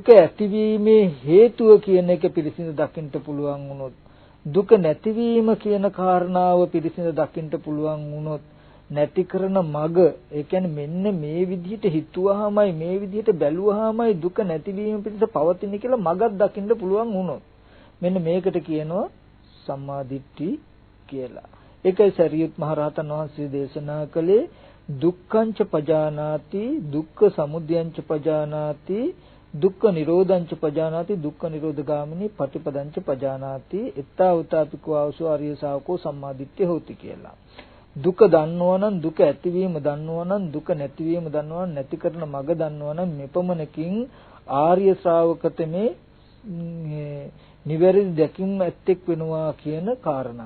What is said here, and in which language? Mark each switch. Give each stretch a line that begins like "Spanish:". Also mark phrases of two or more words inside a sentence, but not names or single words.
Sinhala: ඇතිවීමේ හේතුව කියන එක පිරිසිඳ දකින්න පුළුවන් වුණොත්, දුක නැතිවීම කියන කාරණාව පිරිසිඳ දකින්න පුළුවන් වුණොත්, නැති කරන මග, ඒ කියන්නේ මෙන්න මේ විදිහට හිතුවාමයි, මේ විදිහට බැලුවාමයි දුක නැතිවීම පිණිස පවතින කියලා මගක් දකින්න පුළුවන් වුණොත්, මෙන්න මේකට කියනවා
Pali: සම්මා දිට්ඨි
Sinhala: කියලා. ඒකයි සරියුත් මහ රහතන් වහන්සේ දේශනා කළේ
Pali: දුක්ඛංච පජානාති, දුක්ඛ සමුදයංච පජානාති, දුක්ඛ නිරෝධංච පජානාති, දුක්ඛ නිරෝධගාමිනී පටිපදංච පජානාති, එත්තා උතාපිකෝ ආවසෝ ආර්ය ශාවකෝ සම්මා දිට්ඨිය හොති කියලා.
Sinhala: දුක දන්නවා නම්, දුක ඇතිවීම දන්නවා නම්, දුක නැතිවීම දන්නවා නම්, නැති කරන මඟ දන්නවා නම් මෙපමණකින් ආර්ය ශ්‍රාවකතමේ නිවැරදි දැකීම ඇත්තෙක් වෙනවා කියන කාරණාව.